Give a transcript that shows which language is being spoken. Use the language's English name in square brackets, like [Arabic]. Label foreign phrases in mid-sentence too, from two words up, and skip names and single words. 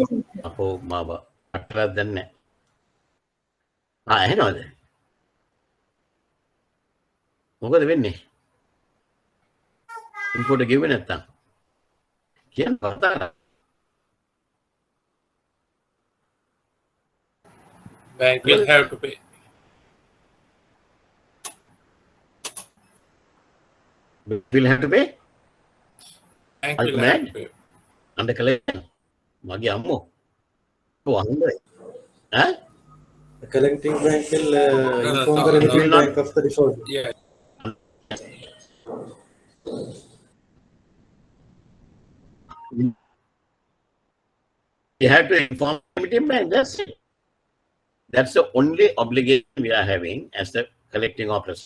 [Sinhala] අපෝ මාව අටලක් දන්නේ නැහැ. එහෙනවද? මොකද වෙන්නේ? ඉම්පෝට් ගෙව්වේ නැත්තම්. කියන්න කතා. [English] Bank will have to pay. Will have to pay? Bank Are will you have mad? to pay. Under collection. [Sinhala] මගේ අම්මෝ. ඔව් අහන්නේ. ඈ? [English] The collecting bank will no, inform no, the remitting no. bank of the default. Yeah. You have to inform the remitting bank. That's it. That's the only obligation we are having as the collecting officer.